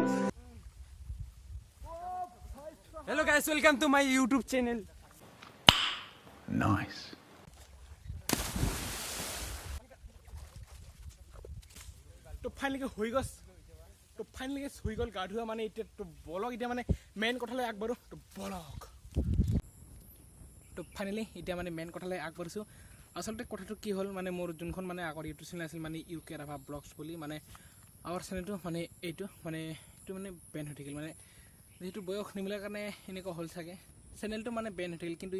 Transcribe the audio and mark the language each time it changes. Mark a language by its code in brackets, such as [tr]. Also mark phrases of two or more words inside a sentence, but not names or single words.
[en] hello guys welcome to my YouTube channel Nice. [as] তো ফাইনালি হৈ গ'ল গা ধোৱা মানে এতিয়া তো ব্লগ এতিয়া মানে মেইন কথালৈ আগবাঢ়ো তো ব্লগ তো ফাইনালি এতিয়া মানে মেইন কথালৈ আগবাঢ়িছোঁ আচলতে কথাটো কি হ'ল মানে মোৰ যোনখন মানে আগৰ ইউটিউব চেনেল আছিল মানে UK Rafa Vlogs বুলি মানে আমাৰ চেনেলটো মানে এইটো মানে বেন হৈ থাকিল মানে যিহেতু বয়স নিমিলাৰ কাৰণে এনেকুৱা হ'ল চাগে চেনেলটো মানে বেন হৈ থাকিল কিন্তু